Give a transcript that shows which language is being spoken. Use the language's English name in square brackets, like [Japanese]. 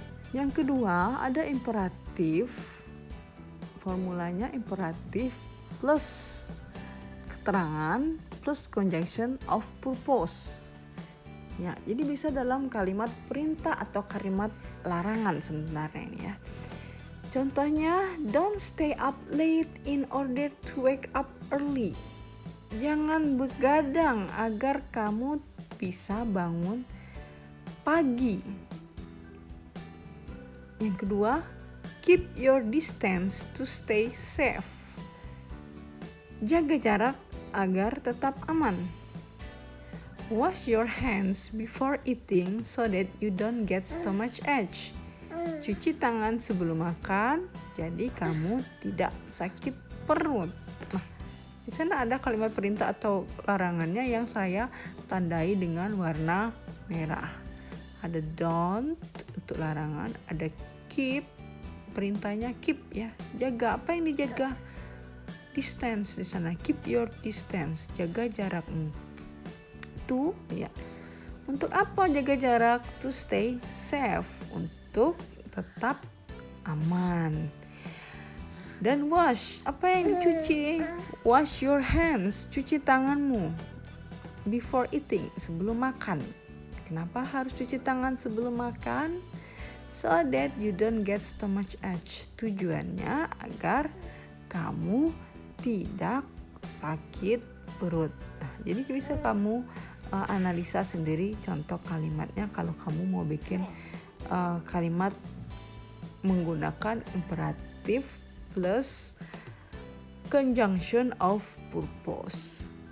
[Indonesian] Yang kedua, ada imperatif, formulanya imperatif plus keterangan plus conjunction of purpose. Ya, jadi bisa dalam kalimat perintah atau kalimat larangan sebenarnya ini ya. Contohnya, [English] don't stay up late in order to wake up early. [Indonesian] Jangan begadang agar kamu bisa bangun pagi. Yang kedua, [English] keep your distance to stay safe. [Indonesian] Jaga jarak agar tetap aman. [English] Wash your hands before eating so that you don't get stomach ache. [Indonesian] Cuci tangan sebelum makan, jadi kamu tidak sakit perut. Nah, di sana ada kalimat perintah atau larangannya yang saya tandai dengan warna merah. Ada don't untuk larangan, ada keep, perintahnya keep ya, jaga. Apa yang dijaga? Distance di sana, [English] keep your distance, [Indonesian] jaga jarakmu. To ya, untuk apa jaga jarak? [English] To stay safe, [Indonesian] untuk tetap aman. Dan wash, apa yang dicuci? [English] Wash your hands, [Indonesian] cuci tanganmu. [English] Before eating, [Indonesian] sebelum makan. Kenapa harus cuci tangan sebelum makan? [English] So that you don't get stomach ache. [Indonesian] Tujuannya agar kamu tidak sakit perut. Nah, jadi bisa kamu analisa sendiri contoh kalimatnya kalau kamu mau bikin kalimat menggunakan imperatif plus conjunction of purpose.